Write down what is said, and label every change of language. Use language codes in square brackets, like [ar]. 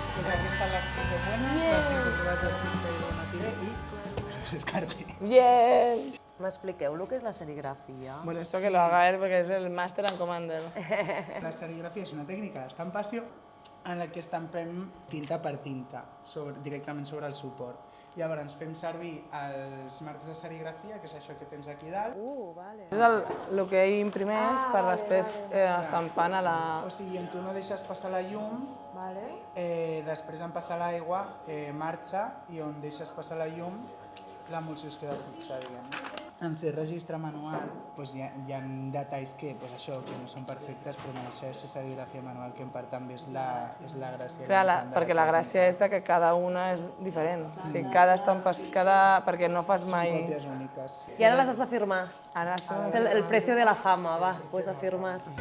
[es] Aquí están las cosas buenas, las 5 pruebas del Cristo y de Matilde y los escarpes. Bien! [ca] M'expliqueu el que és la serigrafia? [es] Bueno, esto que lo haga él porque es el Master and Commander. [ca] La serigrafia és una tècnica d'estampació en la que estampem tinta per tinta directament sobre el suport. Llavors fem servir els marcs de serigrafia, que és això que tens aquí dalt. Vale. És el que ell imprimeix per després estampant a la... O sigui, on tu no deixes passar la llum, després en passar l'aigua marxa, i on deixes passar la llum l'emulsió es queda fixa, diguem. En ser registre manual hi ha detalls que no són perfectes, però això és serigrafia manual, que en part també és la gràcia. Clar, perquè la gràcia és que cada una és diferent. O sigui, cada estampa, perquè no fas mai... Són còpies úniques. I ara les has de firmar. Ara [es] El precio de la fama, va, puedes a firmar.